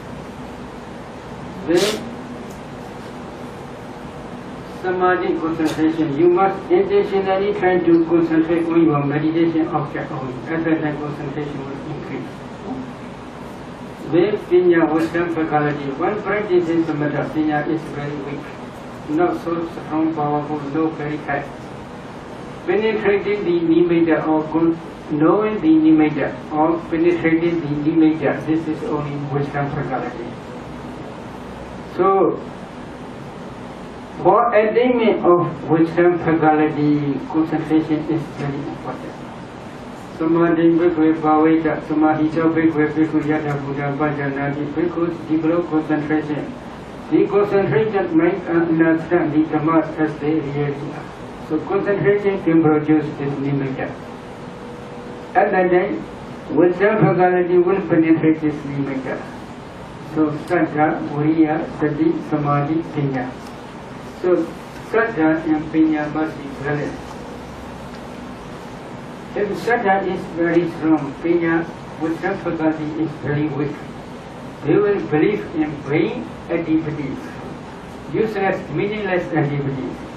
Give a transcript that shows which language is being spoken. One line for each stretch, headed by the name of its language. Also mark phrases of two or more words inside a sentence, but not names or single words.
English: Then, samadhi concentration. You must intentionally try to concentrate on your meditation object only. At that time, concentration will increase. Then, pinya, wisdom, faculty. One practices samatha, pinya is very weak. Not so strong, powerful, no very high. Penetrating the nimitta or knowing the nimitta or penetrating the nimitta, this is only wisdom faculty. So, for attainment of wisdom faculty, concentration is very important.
Pali: Samadhi bhikkhve bhaveta, samadhita bhikkhve bhikkhu yata buddha bhajanati,
English: bhikkhus develop concentration. The concentration makes understand the Dhammas as they really are. So concentration can produce this nimitta. At that time, wisdom faculty will penetrate this nimitta.
Pali: So saddha, viriya, sati, samadhi, pinya.
English: So saddha and pinya must be balanced. If saddha is very strong, pinya, wisdom faculty is very weak. They will believe in vain activities, useless, meaningless activities.